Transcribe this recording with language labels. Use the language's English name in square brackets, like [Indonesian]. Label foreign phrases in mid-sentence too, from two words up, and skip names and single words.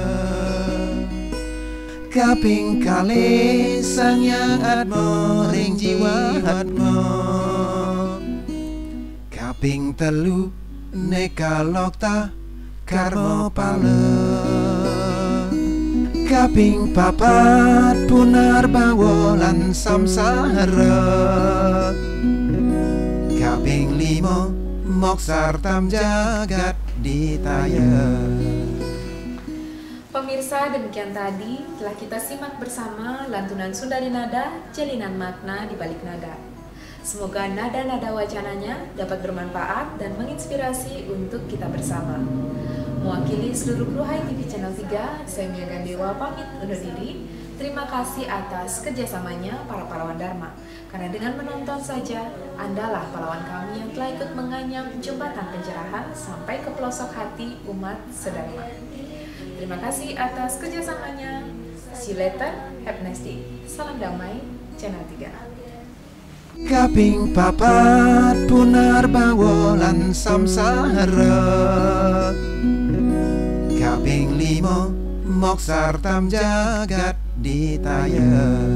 [Balinese] kaping kali sang yang atma ring jiwa atma, kaping telu neka lokta karma pala, kaping papat punar bawolan samsara, kaping limo moksartam jagat ditaya. [Indonesian] Pemirsa, demikian tadi telah kita simak bersama lantunan Sundari Nada, jalinan makna di balik nada. Semoga nada-nada wacananya dapat bermanfaat dan menginspirasi untuk kita bersama. Mewakili seluruh kru Hai TV Channel 3, saya Mia Gandewa pamit undur diri. Terima kasih atas kerjasamanya para pahlawan Dharma. Karena dengan menonton saja, Andalah pahlawan kami yang telah ikut menganyam jembatan pencerahan sampai ke pelosok hati umat sedharma. Terima kasih atas kerjasamanya. [English] See you later, have a nice day. [Indonesian] Salam damai, Channel 3. [Balinese] Kaping papat punar bawolan samsara, kaping limo moksartam jagat ditaya.